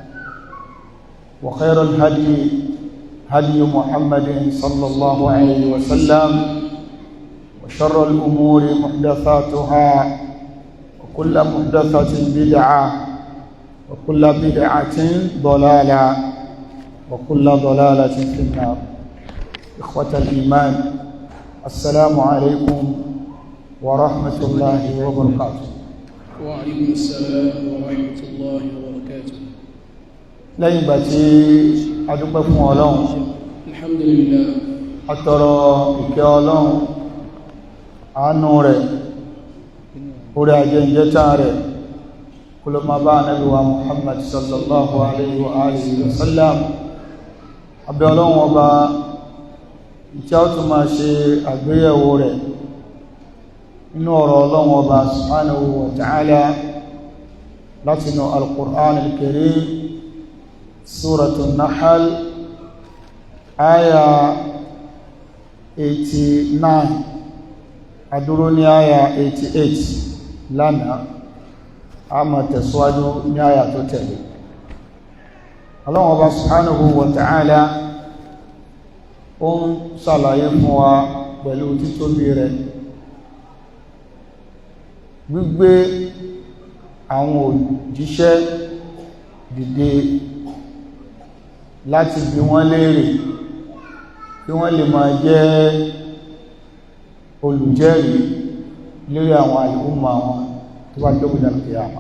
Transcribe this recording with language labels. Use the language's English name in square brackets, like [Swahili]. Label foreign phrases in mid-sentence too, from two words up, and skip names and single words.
[Arabic] وخير الهدي هدي محمد صلى الله عليه وسلم وشر الأمور محدثاتها وكل محدثة بدعة وكل بدعة ضلالة وكل ضلالة في النار. إخوة الإيمان، السلام عليكم ورحمة الله وبركاته. وعليكم السلام ورحمة الله وبركاته. [Yoruba] lẹ́yìn ìgbà tí a dúpẹ́ fún Ọlọ́run, alhamdulillah, àtọrọ ìkẹ́ Ọlọ́run, àánú rẹ̀, orí ajẹ́jẹta rẹ̀ kó lọ máa bá Ànábì wa Muhammad [Arabic] صلى الله عليه وعلى آله وسلم. [Yoruba] Abẹ́ Ọlọ́run ọba tí a tún máa ṣe àgbéyẹ̀wò rẹ̀ inú ọ̀rọ̀ Ọlọ́run ọba [Arabic] سبحانه وتعالى [Yoruba] látinú al-Qur'an al-Karim, Suratun Nahl, aya 89, adúró ní aya 88 lánàá, a máa tẹ̀síwájú ní aya tó tẹ̀lé. Ọlọ́run ọba [Arabic] سبحانه وتعالى [Yoruba] ó ń ṣàlàyé fún wa pẹ̀lú títóbi rẹ̀ gbígbé àwọn òjíṣẹ́ dìde láti bi wọ́n léèrè kí wọ́n lè máa jẹ́ olùjẹ́rìí lórí àwọn àlùmọ̀ àwọn tó bá jẹ́ òkúta kìyàmá.